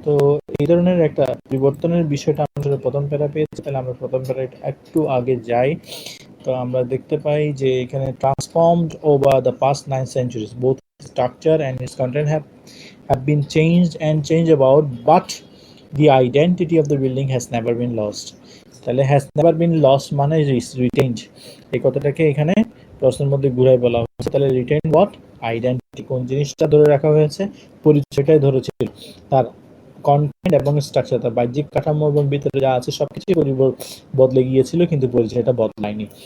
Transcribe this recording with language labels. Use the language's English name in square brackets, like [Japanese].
[Bangla] তো এই ধরনের একটা পরিবর্তনের বিষয়টা আমরা প্রথম প্যারা পেয়েছি, তাহলে আমরা প্রথম প্যারা একটু আগে যাই। তো আমরা দেখতে পাই যে এখানে [English] Transformed over the past 9 centuries both structure and its content have been changed about, but the identity of the building has never been lost. [Bangla] তাহলে [English] has never been lost [Bangla] মানে retained, এই কথাটাকে এখানে প্রশ্নের মধ্যে ঘুরাই বলা হয়েছে। তাহলে [English] retain what, [Bangla] আইডেন্টিটি, কোন জিনিসটা ধরে রাখা হয়েছে, পরিচয়টাই ধরেছিল, তার কন্টেন্ট এবং স্ট্রাকচার, তার বাহ্যিক কাঠামো এবং ভিতরে যা আছে সবকিছুই বদলে গিয়েছিল কিন্তু পরিচয়টা বদলায়নি।